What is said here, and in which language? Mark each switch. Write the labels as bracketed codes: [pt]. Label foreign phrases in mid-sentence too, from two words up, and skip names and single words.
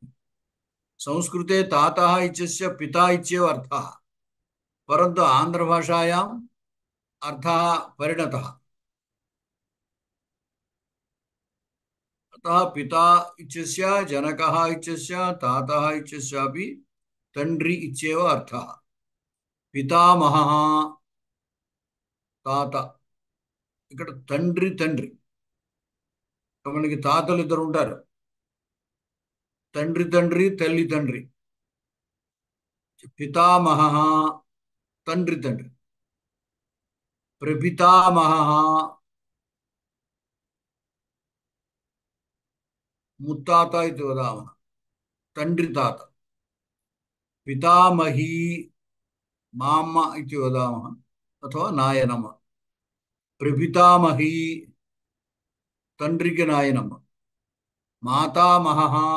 [sa] संस्कृते तातः इत्यस्य पिता इत्येव अर्थः, परन्तु आन्ध्रभाषायाम् अर्थः परिणतः. अतः पिता इत्यस्य जनकः इत्यस्य तातः इत्यस्यापि तंड्रि इत्येव अर्थः पितामहः [te] తాత ఇక్కడ తండ్రి తండ్రి మనకి తాతలు ఇద్దరు ఉంటారు తండ్రి తండ్రి తల్లి తండ్రి పితామహ తండ్రి తండ్రి ప్రపితామహ ముత్తాత ఇది వదామः తండ్రి తాత పితామహి మామ్మ ఇది వదామः అథవా నాయనమ్మ ప్రపితామహి తండ్రికి నాయనమ్మ మాతామహ